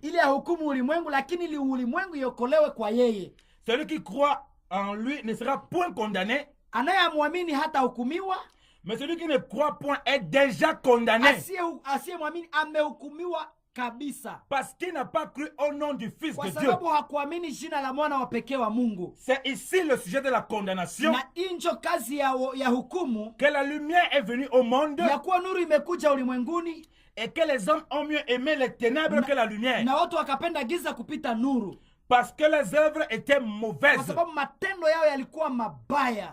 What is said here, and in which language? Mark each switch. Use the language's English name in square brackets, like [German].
[Swahili] Ili ahukumu ulimwengu, lakini ili ulimwengu iokolewe kwa yeye. [French] Celui qui croit en lui ne sera point condamné. [Swahili] Anayemwamini hata hukumiwa. [French] Mais celui qui ne croit point est déjà condamné. [Swahili] Asiyemwamini amehukumiwa kabisa. [French] Parce qu'il n'a pas cru au nom du Fils de Dieu. [Swahili] Kwa sababu hakuamini jina la mwana wa pekee wa Mungu. [French] C'est ici le sujet de la condamnation. [Swahili] Na injo kazi ya hukumu. [French] Que la lumière est venue au monde. [Swahili] Ya kuwa nuru imekuja ulimwenguni. [French] Et que les hommes ont mieux aimé les ténèbres que la lumière. [Swahili] Na watu wakapenda giza kupita nuru. [French] Parce que les œuvres étaient mauvaises. [Swahili] Kwa sababu matendo yao yalikuwa mabaya.